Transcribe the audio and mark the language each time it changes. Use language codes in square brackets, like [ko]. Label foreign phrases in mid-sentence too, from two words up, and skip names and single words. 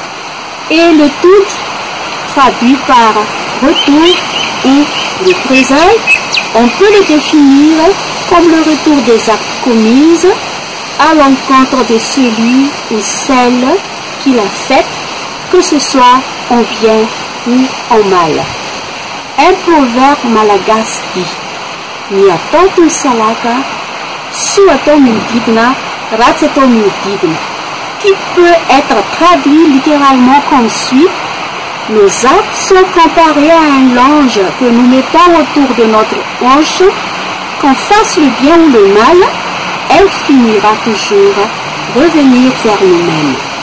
[fr] Et le Tudi, traduit par retour ou représailles, on peut le définir comme le retour des actes commis à l'encontre de celui ou celle qui l'a fait, que ce soit en bien ou en mal. Un proverbe malagasy dit [mg] "Ny atao toy salaka, soa atao miodidina, [fr] ratsy atao miodidina", qui peut être traduit littéralement comme suit: nos actes sont comparés à un linge que nous mettons autour de notre hanche. Qu'on fasse le bien ou le mal, elle finira toujours revenir vers nous-mêmes.